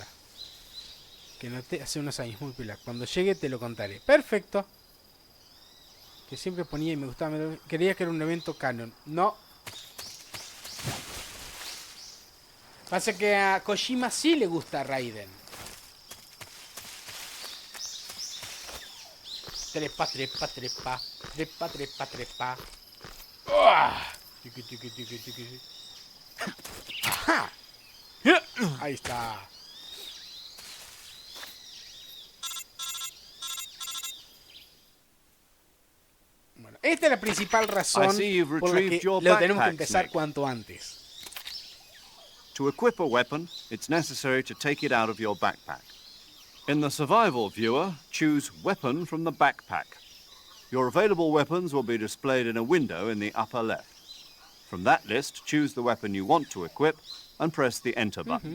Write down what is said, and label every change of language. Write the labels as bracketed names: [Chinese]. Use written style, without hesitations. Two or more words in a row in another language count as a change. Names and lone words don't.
[Spanish] Que noté hace unos años, muy pila. Cuando llegue te lo contaré. Perfecto. Que siempre ponía y me gustaba. Quería que era un evento canon. No. Pasa que a Kojima sí le gusta Raiden. Trepa, trepa, trepa. Trepa, trepa, trepa. Tiki, tiki, tiki, tiki. Ajá. Ahí está. Bueno, esta es la principal razón por la que lo tenemos que empezar cuanto antes. [English] To equip a weapon, it's necessary to take it out of your backpack. In the survival viewer, choose Weapon from the backpack. Your available weapons will be displayed in a window in the upper left. From that list, choose the weapon you want to equip and press the Enter button.